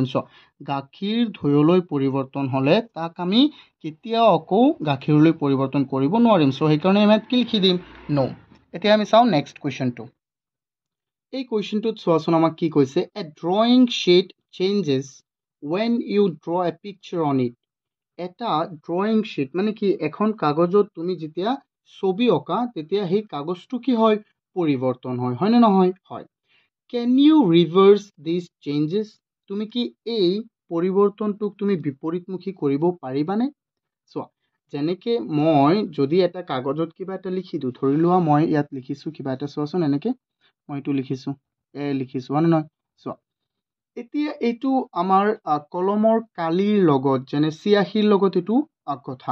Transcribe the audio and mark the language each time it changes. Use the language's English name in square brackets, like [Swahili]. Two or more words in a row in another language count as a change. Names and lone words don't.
[Assamese] গাখীৰ ধৈয়লৈ পৰিৱৰ্তন হ'লে তাক আমি কেতিয়াও আকৌ গাখীৰলৈ পৰিৱৰ্তন কৰিব নোৱাৰিম। সেইকাৰণে আমি কি লিখি দিম? নো। এতিয়া আমি চাওঁ [English] next question. [Assamese] এই কুৱেশ্যনটোত চোৱাচোন আমাক কি কৈছে, [English] a drawing sheet changes when you draw a picture on it. [Assamese] এটা [English] drawing sheet [Assamese] মানে কি এখন কাগজত তুমি যেতিয়া ছবি অঁকা তেতিয়া সেই কাগজটো কি হয়? পৰিৱৰ্তন হয়, হয়নে নহয়? হয়। [English] Can you reverse these changes? [Assamese] তুমি কি এই পৰিৱৰ্তনটোক তুমি বিপৰীতমুখী কৰিব পাৰিবানে? চোৱা, যেনেকে মই যদি এটা কাগজত কিবা এটা লিখি দিওঁ, ধৰি লোৱা মই ইয়াত লিখিছোঁ কিবা এটা, চোৱাচোন এনেকে মই এইটো লিখিছোঁ, লিখিছোঁ হয়নে নহয়? চোৱা, এতিয়া এইটো আমাৰ কলমৰ কালিৰ লগত যেনে চিয়াহীৰ লগত এইটো কথা।